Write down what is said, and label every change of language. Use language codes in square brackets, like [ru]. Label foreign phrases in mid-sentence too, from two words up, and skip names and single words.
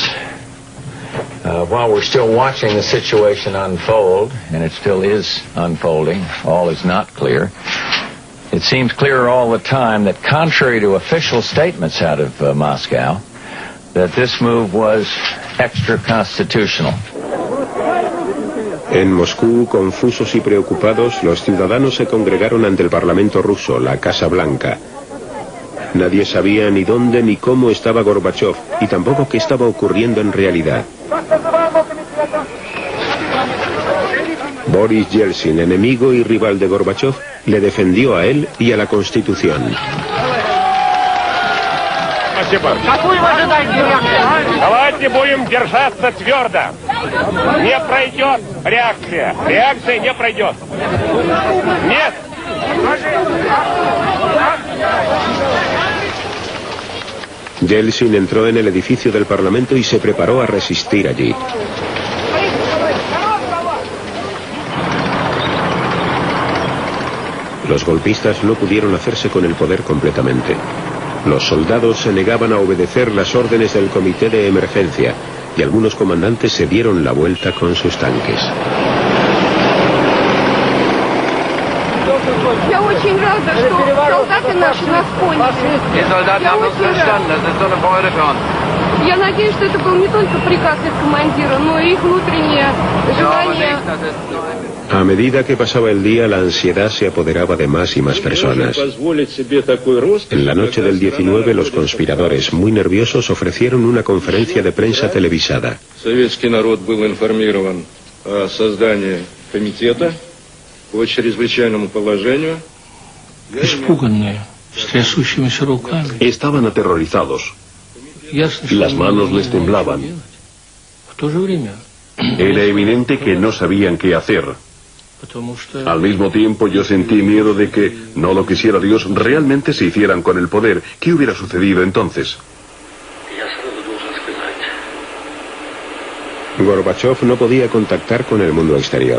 [en] While we're still watching the situation unfold, and it still is unfolding, all is not clear, it seems clearer all the time that contrary to official statements out of Moscow, that this move was extra-constitutional. [es] En Moscú, confusos y preocupados, los ciudadanos se congregaron ante el Parlamento ruso, la Casa Blanca. Nadie sabía ni dónde ni cómo estaba Gorbachov, y tampoco qué estaba ocurriendo en realidad. Boris Yeltsin, enemigo y rival de Gorbachov, le defendió a él y a la Constitución. [ru] Какую вы ожидаете реакцию? Давайте будем держаться твердо. Не пройдет реакция. Реакция не пройдет. Нет. [es] Yeltsin entró en el edificio del Parlamento y se preparó a resistir allí. Los golpistas no pudieron hacerse con el poder completamente. Los soldados se negaban a obedecer las órdenes del comité de emergencia y algunos comandantes se dieron la vuelta con sus tanques. [ru] Я очень рада, что солдаты наши нас поняли. Я очень рада. Я надеюсь, что это был не только приказ их командира, но и их внутреннее желание. [es] A medida que pasaba el día, la ansiedad se apoderaba de más y más personas. En la noche del 19, los conspiradores, muy nerviosos, ofrecieron una conferencia de prensa televisada. [ru] Советский народ был информирован о создании комитета по чрезвычайному положению. Испуганные, с трясущимися руками. [es] Estaban aterrorizados. Las manos les temblaban. [ru] В то же время. [es] Era evidente que no sabían qué hacer. Al mismo tiempo yo sentí miedo de que, no lo quisiera Dios, realmente se hicieran con el poder. ¿Qué hubiera sucedido entonces? Gorbachov no podía contactar con el mundo exterior.